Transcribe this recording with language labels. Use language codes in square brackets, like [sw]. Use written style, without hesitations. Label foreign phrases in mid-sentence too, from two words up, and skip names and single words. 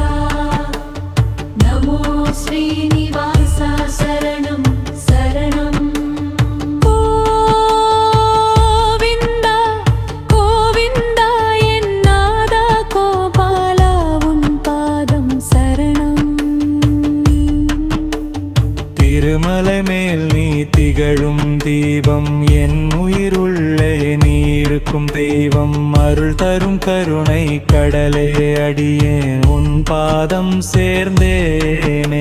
[sa] नमो श्रीनिवासा शरणं शरणं। [ta] கோவிந்த கோவிந்த என்னாதா கோபாலா உன் பாதம் சரணம்। திருமலை மேல் நீ திகழும் தீபம், என் உயிருள்ளே நீ இருக்கும் தெய்வம். அருள் தரும் கருணை கடலே, அடியேன் உன் பாதம் சேர்ந்தேனே.